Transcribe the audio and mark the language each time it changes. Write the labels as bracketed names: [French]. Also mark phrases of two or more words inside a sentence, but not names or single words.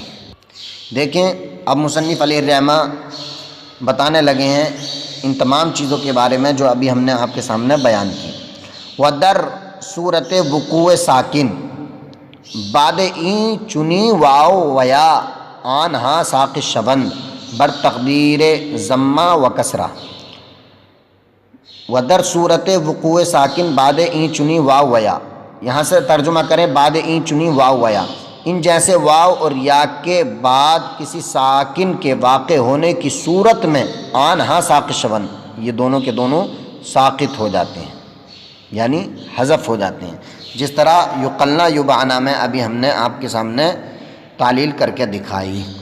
[Urdu] دیکھیں اب مصنف علیہ الرحمہ بتانے لگے ہیں ان تمام چیزوں کے بارے میں جو ابھی ہم نے آپ کے سامنے بیان کی۔ [Persian] وَدَر صورت وقوع ساکن بعد این چنی واو ویا آنہا ساق شبند بر تقدیر ضمہ و کسرہ، ودر صورت وقوع ساکن بعد این چنی واو ویا، [Urdu] یہاں سے ترجمہ کریں [Persian] بعد این چنی واو ویا، [Urdu] ان جیسے واو اور یا کے بعد کسی ساکن کے واقع ہونے کی صورت میں [Persian] آنہا ساق شبند، [Urdu] یہ دونوں کے دونوں ساقط ہو جاتے ہیں یعنی حذف ہو جاتے ہیں، جس طرح [Arabic] یقلنا یبعنا [Urdu] میں ابھی ہم نے آپ کے سامنے تعلیل کر کے دکھائی۔